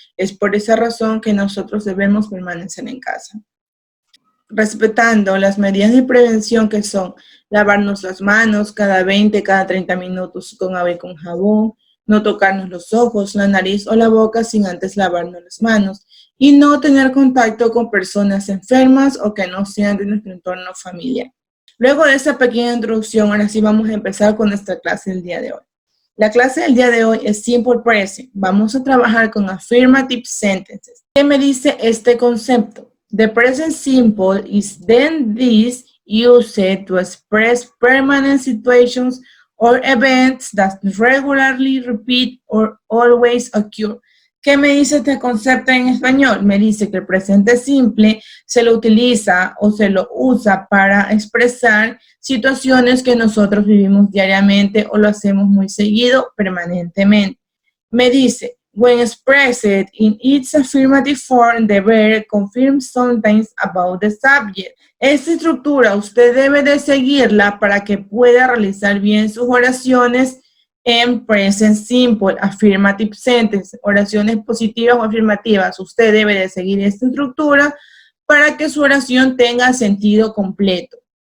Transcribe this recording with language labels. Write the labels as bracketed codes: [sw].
[es] Es por esa razón que nosotros debemos permanecer en casa, respetando las medidas de prevención que son lavarnos las manos cada 30 minutos con agua y con jabón, no tocarnos los ojos, la nariz o la boca sin antes lavarnos las manos y no tener contacto con personas enfermas o que no sean de nuestro entorno familiar. Luego de esta pequeña introducción, ahora sí vamos a empezar con nuestra clase del día de hoy. La clase del día de hoy es Simple Present. Vamos a trabajar con Affirmative Sentences. ¿Qué me dice este concepto? [en] The present simple is then this used to express permanent situations or events that regularly repeat or always occur. [es] ¿Qué me dice este concepto en español? Me dice que el presente simple se lo utiliza o se lo usa para expresar situaciones que nosotros vivimos diariamente o lo hacemos muy seguido, permanentemente. Me dice, [en] when expressed in its affirmative form, the verb confirms sometimes about the subject. [es] Esta estructura usted debe de seguirla para que pueda realizar bien sus oraciones en present simple, affirmative sentence, oraciones positivas o afirmativas. Usted debe de seguir esta estructura para que su oración tenga sentido completo.